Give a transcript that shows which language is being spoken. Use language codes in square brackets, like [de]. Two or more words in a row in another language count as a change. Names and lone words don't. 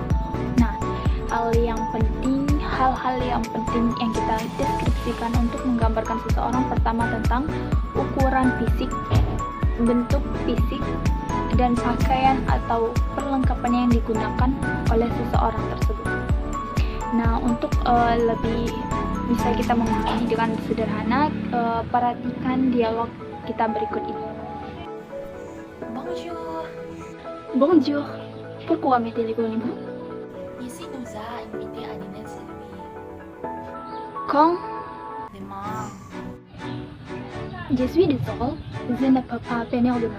[id] Nah, hal-hal yang penting yang kita deskripsikan untuk menggambarkan seseorang, pertama tentang ukuran fisik, bentuk fisik, dan pakaian atau perlengkapan yang digunakan oleh seseorang tersebut. Nah, untuk lebih bisa kita memahami dengan sederhana, perhatikan dialog kita berikut ini. [fr] Bonjour. Bonjour. Pourquoi me téléphonez-vous? Ici nous a invité à dîner chez lui. Quand Demain. je suis désolé, je ne peux pas venir demain.